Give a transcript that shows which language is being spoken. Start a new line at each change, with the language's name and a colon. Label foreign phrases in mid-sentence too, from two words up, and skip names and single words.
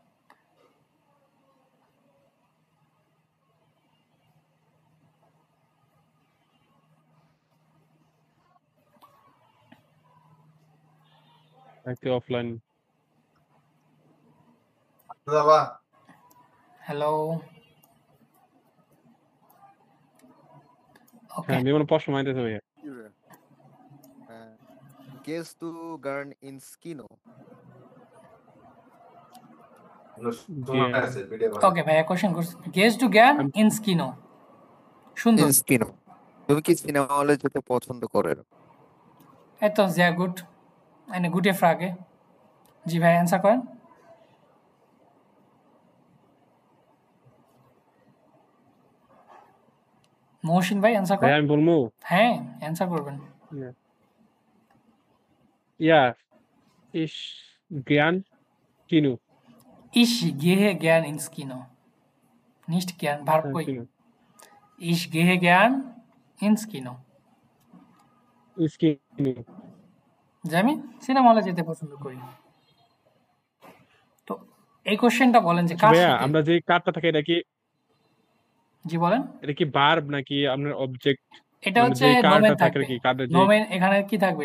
Bangla: একটু অফলাইন। হ্যালো, ওকে হ্যাঁ, যেমন প্রশ্ন মাইতেছে ভাইয়া।
German: Gehst du gern ins Kino?
Bangla: ওকে ভাইয়া কোশ্চেন করছেন,
German: Gehst du gern ins Kino,
Bangla: সুন্দর।
German: Ins Kino.
Bangla: তুমি কি সিনেমা হলে যেতে পছন্দ করো?
German: এতো sehr gut, eine gute Frage.
Bangla: জি ভাই অ্যান্সার করেন। মহসিন ভাই অ্যান্সার ভাই করেন। আমি বলবো, হ্যাঁ অ্যান্সার করবেন।
German: ইয়া ich gern Kino. Ich gehe gern ins Kino. Nicht gern,
Bangla: ভার্ব কই?
German: Kino. Ich gehe gern ins Kino. Ins Kino.
Bangla: যে আমি সিনেমা হলে যেতে পছন্দ করি। তো এই কোশ্চেনটা বলেন যে কার ভাইয়া সাথে? আমরা যে কার্ডটা থাকে এটা কি, জি বলেন। এটা কি ভার্ব নাকি আপনার অবজেক্ট? এটা মানে হচ্ছে যে নোমেন কার্ডটা থাকে থাকবে। কি কার্ডের যে নোমেন এখানে কি থাকবে?